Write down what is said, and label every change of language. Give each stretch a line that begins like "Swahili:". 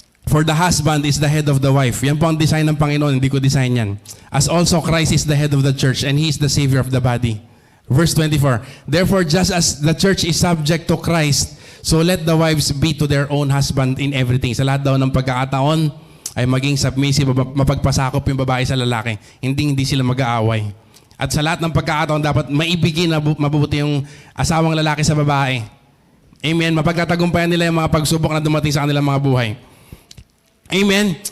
English: For the husband is the head of the wife.
Filipino: Yan po ang design ng Panginoon, hindi ko design yan.
English: As also Christ is the head of the church, and He is the Savior of the body. Verse 24. Therefore, just as the church is subject to Christ, so let the wives be to their own husband in everything.
Filipino: Sa lahat daw ng pagkakataon, ay maging submissive, mapagpasakop yung babae sa lalaki. Hindi sila mag-aaway. At sa lahat ng pagkakataon, dapat maibigin na mabubuti yung asawang lalaki sa babae. Amen. Mapagtatagumpayan nila yung mga pagsubok na dumating sa kanilang mga buhay. Amen.